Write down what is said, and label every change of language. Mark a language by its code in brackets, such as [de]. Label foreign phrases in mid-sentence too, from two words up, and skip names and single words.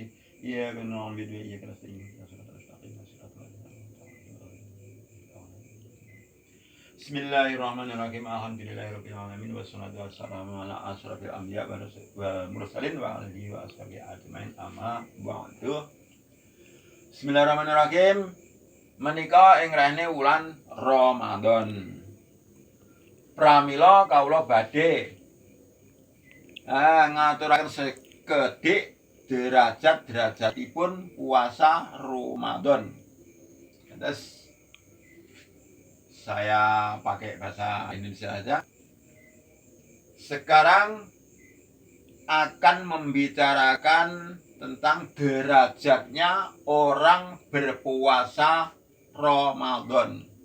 [ar] إياك نعبد وإياك نستعين. بسم الله الرحمن الرحيم. الحمد لله رب العالمين والصلاة والسلام على أشرف الأنبياء والمرسلين وآله وأصحابه أجمعين أما بعد. بسم الله الرحمن الرحيم. [jv] Menika ing rene wulan Ramadan. Pramila kawula badhe ngaturaken sekedhik derajat-derajatipun puasa Ramadan. [id] Terus saya pakai bahasa Indonesia saja. Sekarang akan membicarakan tentang derajatnya orang berpuasa Ramadan.